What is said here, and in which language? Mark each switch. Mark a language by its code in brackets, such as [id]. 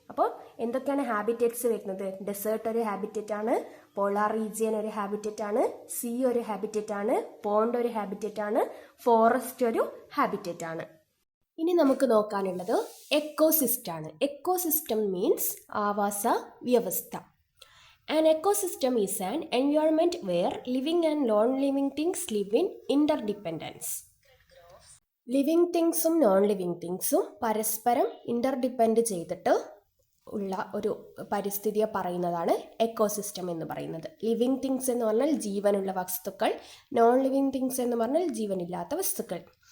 [ml] അപ്പോൾ എന്തൊക്കെയാണ് ഹാബിറ്റേറ്റ്സ് വരുന്നത്? ഡെസേർട്ട് ഒരു ഹാബിറ്റേറ്റ് ആണ്, പോളാർ റീജിയൻ ഒരു ഹാബിറ്റേറ്റ് ആണ്, സീ ഒരു ഹാബിറ്റേറ്റ് ആണ്, പോണ്ട് ഒരു ഹാബിറ്റേറ്റ് ആണ്, ഫോറസ്റ്റ് ഒരു ഹാബിറ്റേറ്റ് ആണ്. ഇനി നമുക്ക് നോക്കാനുള്ളത് എക്കോസിസ്റ്റം ആണ്. എക്കോസിസ്റ്റം മീൻസ് ആവാസ വ്യവസ്ഥ. [en] An ecosystem is an environment where living and non-living things live in interdependence. [ml] Living തിങ്സും non living തിങ്സും പരസ്പരം ഇൻ്റർഡിപ്പെൻഡ് ചെയ്തിട്ട് ഉള്ള ഒരു പരിസ്ഥിതിയെ പറയുന്നതാണ് എക്കോസിസ്റ്റം എന്ന് പറയുന്നത്. ലിവിങ് തിങ്സ് എന്ന് പറഞ്ഞാൽ ജീവനുള്ള വസ്തുക്കൾ, നോൺ ലിവിങ് തിങ്സ് എന്ന് പറഞ്ഞാൽ ജീവനില്ലാത്ത വസ്തുക്കൾ.